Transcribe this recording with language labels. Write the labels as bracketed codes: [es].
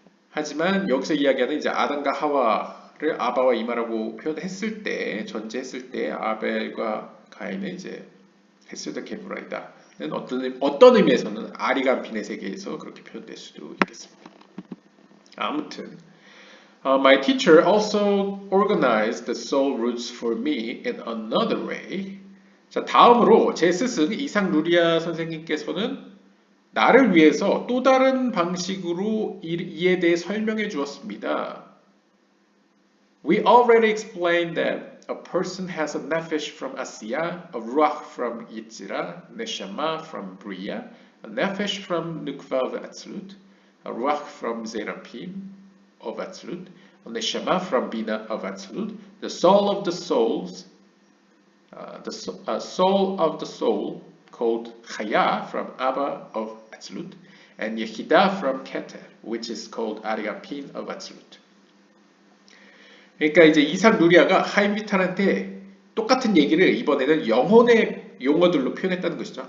[ko] 하지만 여기서 이야기하는 이제 아담과 하와를 아바와 이마라고 표현했을 때, 전제했을 때 아벨과 가인은 이제 헤세드 게브라이다. 어떤 의미에서는 아리간핀의 세계에서 그렇게 표현될 수도 있겠습니다. 아무튼 [en] My teacher also organized the soul roots for me in another way. [ko] 자, 다음으로 제 스승 이상 루리아 선생님께서는 나를 위해서 또 다른 방식으로 이에 대해 설명해 주었습니다. [en] We already explained that a person has a nefesh from Asiya, a ruach from Yitzira, neshama from Bria, a nefesh from Nukva of Atzlut, a ruach from Zerapim of Atzlut, a neshama from Bina of Atzlut, the soul of the souls, soul of the soul called Chaya from Abba of Atzlut, and Yehidah from Keter, which is called Ariapin of Atzlut. [ko] 그러니까 이제 이삭 루리아가 하임비탈한테 똑같은 얘기를 이번에는 영혼의 용어들로 표현했다는 것이죠.